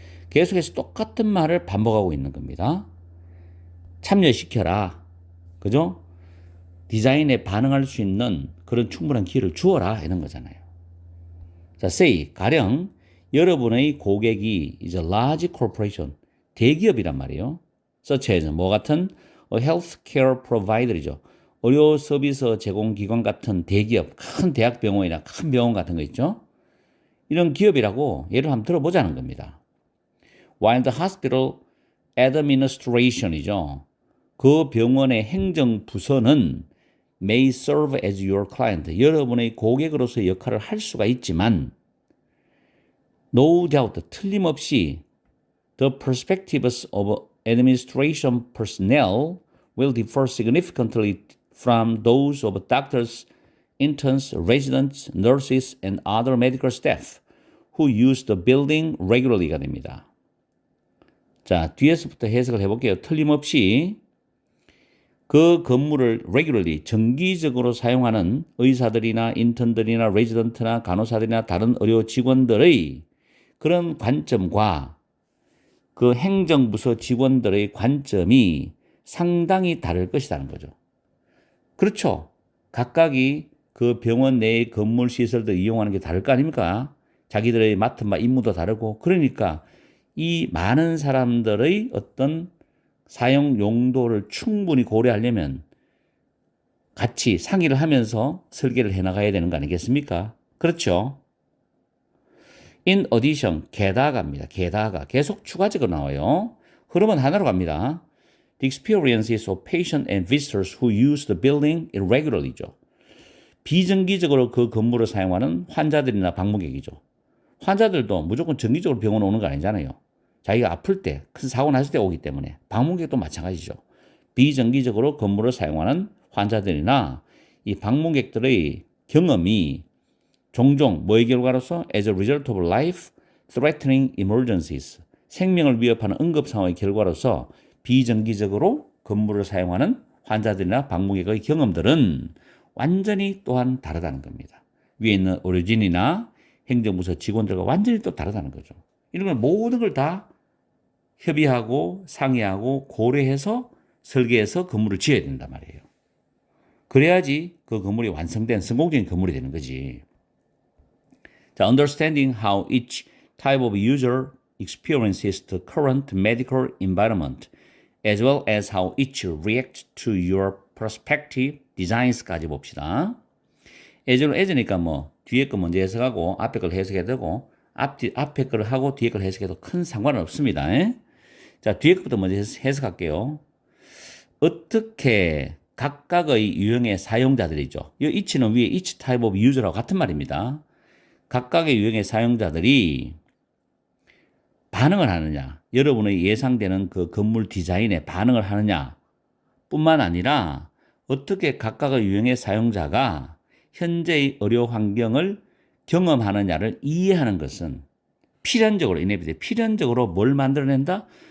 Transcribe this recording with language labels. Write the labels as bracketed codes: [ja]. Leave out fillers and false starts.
[ko] 계속해서 똑같은 말을 반복하고 있는 겁니다. 참여시켜라. 그죠? 디자인에 반응할 수 있는 그런 충분한 기회를 주어라. 이런 거잖아요. 자, say, 가령 여러분의 고객이 이제 [en] large corporation, [ko] 대기업이란 말이에요. [en] such as [ko] 뭐 같은 [en] healthcare provider이죠. [ko] 의료 서비스 제공기관 같은 대기업, 큰 대학병원이나 큰 병원 같은 거 있죠. 이런 기업이라고 예를 한번 들어보자는 겁니다. [en] While the hospital administration이죠. [ko] 그 병원의 행정부서는 [en] may serve as your client. [ko] 여러분의 고객으로서의 역할을 할 수가 있지만 [en] no doubt, [ko] 틀림없이 [en] the perspectives of administration personnel will differ significantly from those of doctors, interns, residents, nurses, and other medical staff who use the building regularly가 됩니다. [ko] 자, 뒤에서부터 해석을 해볼게요. 틀림없이 그 건물을 regularly, 정기적으로 사용하는 의사들이나 인턴들이나 레지던트나 간호사들이나 다른 의료 직원들의 그런 관점과 그 행정부서 직원들의 관점이 상당히 다를 것이라는 거죠. 그렇죠. 각각이 그 병원 내의 건물 시설들 이용하는 게 다를 거 아닙니까? 자기들의 맡은 바 임무도 다르고. 그러니까 이 많은 사람들의 어떤 사용 용도를 충분히 고려하려면 같이 상의를 하면서 설계를 해나가야 되는 거 아니겠습니까? 그렇죠. [en] In addition, [ko] 게다가입니다. 게다가 계속 추가적으로 나와요. 흐름은 하나로 갑니다. [en] The experiences of patients and visitors who use the building irregularly죠. [ko] 비정기적으로 그 건물을 사용하는 환자들이나 방문객이죠. 환자들도 무조건 정기적으로 병원 오는 거 아니잖아요. 자기가 아플 때, 큰 사고 났을 때 오기 때문에 방문객도 마찬가지죠. 비정기적으로 건물을 사용하는 환자들이나 이 방문객들의 경험이 종종 뭐의 결과로서 [en] as a result of life-threatening emergencies [ko] 생명을 위협하는 응급 상황의 결과로서 비정기적으로 건물을 사용하는 환자들이나 방문객의 경험들은 완전히 또한 다르다는 겁니다. 위에 있는 의료진이나 행정부서 직원들과 완전히 또 다르다는 거죠. 이런 걸 모든 걸 다 협의하고 상의하고 고려해서 설계해서 건물을 지어야 된단 말이에요. 그래야지 그 건물이 완성된 성공적인 건물이 되는 거지. [en] 자, understanding how each type of user experiences the current medical environment as well as how each reacts to your prospective designs까지 [ko] 봅시다. as니까 뭐 뒤에 거 먼저 해석하고 앞에 걸 해석해야 되고 앞에 걸 하고 뒤에 걸 해석해도 큰 상관은 없습니다. 자, 뒤에 것부터 먼저 해석할게요. 어떻게 각각의 유형의 사용자들이죠. 이 each는 위에 [en] each type of user [ko] 하고 같은 말입니다. 각각의 유형의 사용자들이 반응을 하느냐, 여러분의 예상되는 그 건물 디자인에 반응을 하느냐 뿐만 아니라 어떻게 각각의 유형의 사용자가 현재의 의료 환경을 경험하느냐를 이해하는 것은 필연적으로 뭘 만들어낸다?